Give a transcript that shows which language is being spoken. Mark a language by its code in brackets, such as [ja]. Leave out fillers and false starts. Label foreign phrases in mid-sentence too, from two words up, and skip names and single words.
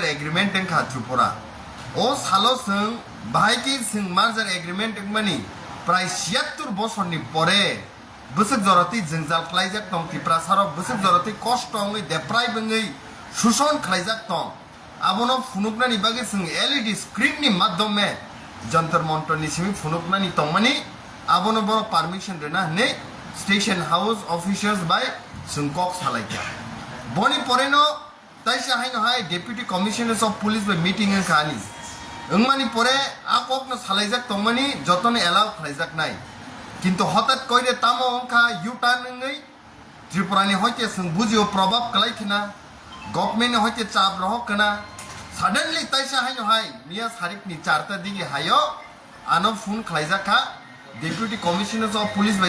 [trp] एग्रीमेंट खा त्रिपुरा ओ सालो जों बाहायकि जों मार्जार एग्रीमेंट मानि प्राय 76 बोसोरनि परे बसक जरती जंजाल खलाइजाक दं त्रिपुरा सारक बसक जरती कष्ट अंगै देप्राय बंगै सुसन खलाइजाक दं आबनो फुनुकनानि बागै जों [en] LED screen [trp] नि माध्यमे जंतर मंतर नि सिमी फुनुकनानि तंमानि आबनो बर परमिशन रेना ने [en] station house officers [trp] बाय जों कक सालायखा बनि परेनो ताइसे हाइनो हाय [en] deputy commissioners of police [trp] बे मीटिंग खानी ओंमानि परे आ कक न सालायजाक तंमानि जतने एलाउ खालायजाक नाय किन्तु हठात कइरे तामो अंखा [en] U-turn [trp] नङै त्रिपुरानि हयते जों बुजियो प्रभाव खालायखिना गभर्नमेन्ट हयते चाप रहकना सडनली ताइसे हाइनो हाय मिया सारिकनि 4 दिगे हायो आनो फोन खालायजाखा [en] deputy commissioners of police [trp] बाय